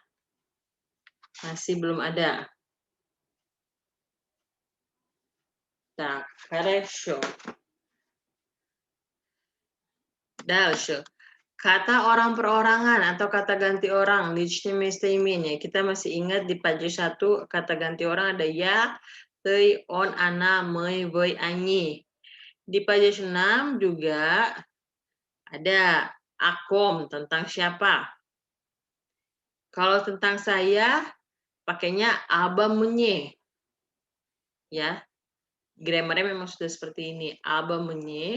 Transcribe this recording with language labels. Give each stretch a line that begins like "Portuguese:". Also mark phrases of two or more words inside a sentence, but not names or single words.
Indonesian: Masih belum ada.
Russian: Так, хорошо. Дальше.
Indonesian: Kata orang perorangan atau kata ganti orang,
Russian: личное местоимение.
Indonesian: Kita masih ingat di page 1 kata ganti orang ada ya,
Russian: ты, он, она, мы, вы, они.
Indonesian: Di page 6 juga ada akom tentang siapa. Kalau tentang saya pakainya
Russian: обо мне.
Indonesian: Ya. Grammarnya memang sudah seperti ini,
Russian: обо мне.